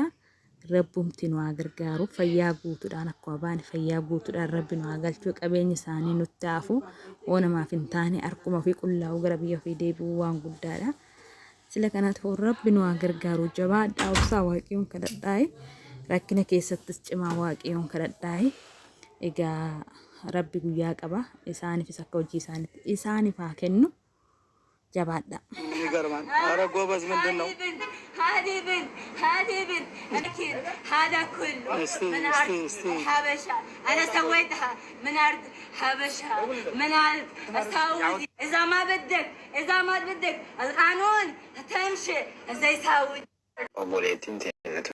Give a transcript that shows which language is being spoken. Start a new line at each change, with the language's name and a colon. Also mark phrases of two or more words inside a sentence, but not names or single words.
Oromo: Rabbumti nu haa gargaaru fayyaa guutuudhaan akkuma baane fayyaa guutuudhaan rabbi nu haa galchuu qabeenya isaanii nutti haafu oonamaaf hin taane harkuma ofii qullaa'uu gara biyya ofii deebi'uu waan guddaadha. Sila kanaatu rabbi nu haa gargaaru jabaadhaa obsaa waaqayyoon kadhadhaa rakkina keessattis cimaa waaqayyoon kadhadhaa. Egaa rabbi guyyaa qaba isaaniifis akka hojii isaaniif haa kennu jabaadhaa.
Amharic: ይገርማል። ኧረ ጎበዝ ምንድን ነው?
Arabic: هذه بنت أكيد هذا كله من أرض حبشة أنا سويتها من أرض حبشة من أرض السعودية إذا ما بدك القانون تمشي زي سعودي.